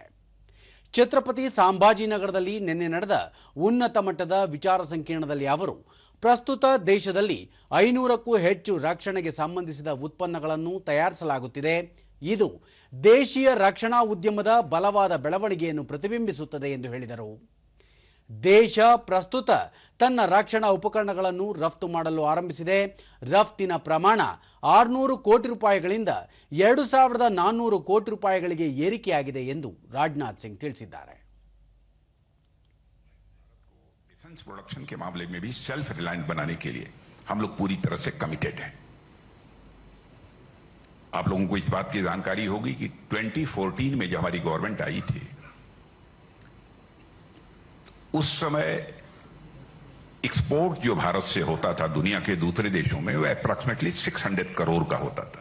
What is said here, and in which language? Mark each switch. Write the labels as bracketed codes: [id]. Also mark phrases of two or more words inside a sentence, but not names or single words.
[kn] ಛತ್ರಪತಿ ಸಂಭಾಜಿನಗರದಲ್ಲಿ ನಿನ್ನೆ ನಡೆದ ಉನ್ನತ ಮಟ್ಟದ ವಿಚಾರ ಸಂಕಿರಣದಲ್ಲಿ ಅವರು ಪ್ರಸ್ತುತ ದೇಶದಲ್ಲಿ 500ಕ್ಕೂ ಹೆಚ್ಚು ರಕ್ಷಣೆಗೆ ಸಂಬಂಧಿಸಿದ ಉತ್ಪನ್ನಗಳನ್ನು ತಯಾರಿಸಲಾಗುತ್ತಿದೆ, ಇದು ದೇಶೀಯ ರಕ್ಷಣಾ ಉದ್ಯಮದ ಬಲವಾದ ಬೆಳವಣಿಗೆಯನ್ನು ಪ್ರತಿಬಿಂಬಿಸುತ್ತದೆ ಎಂದು ಹೇಳಿದರು. ದೇಶ ಪ್ರಸ್ತುತ ತನ್ನ ರಕ್ಷಣಾ ಉಪಕರಣಗಳನ್ನು ರಫ್ತು ಮಾಡಲು ಆರಂಭಿಸಿದೆ. ರಫ್ತಿನ ಪ್ರಮಾಣ 600 ಕೋಟಿ ರೂಪಾಯಿಗಳಿಂದ 2400 ಕೋಟಿ ರೂಪಾಯಿಗಳಿಗೆ ಏರಿಕೆಯಾಗಿದೆ ಎಂದು ರಾಜನಾಥ್ ಸಿಂಗ್ ತಿಳಿಸಿದ್ದಾರೆ. [en] defence production [hi] के मामले में भी [en] self reliant [hi] बनाने के लिए हम लोग पूरी तरह से कमिटेड हैं. आप लोगों को इस बात की जानकारी होगी कि 2014 में जब हमारी गवर्नमेंट आई थी, उस समय एक्सपोर्ट जो भारत से होता था दुनिया के दूसरे देशों में, वो अप्रॉक्सीमेटली 600 करोड़ का होता था.